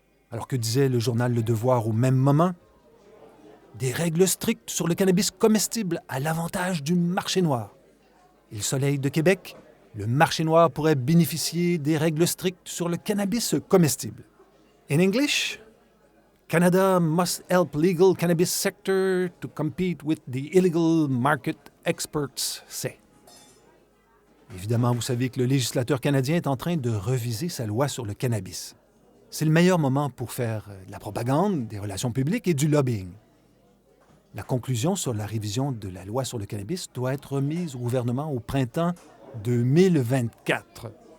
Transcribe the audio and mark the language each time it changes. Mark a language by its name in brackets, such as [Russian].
[French] Alors que disait le journal Le Devoir au même moment? Des règles strictes sur le cannabis comestible à l'avantage du marché noir. Et le Soleil de Québec, le marché noir pourrait bénéficier des règles strictes sur le cannabis comestible. [English] In English, Canada must help legal cannabis sector to compete with the illegal market, experts say. [French] Évidemment, vous savez que le législateur canadien est en train de reviser sa loi sur le cannabis. C'est le meilleur moment pour faire de la propagande, des relations publiques et du lobbying. La conclusion sur la révision de la loi sur le cannabis doit être remise au gouvernement au printemps 2024.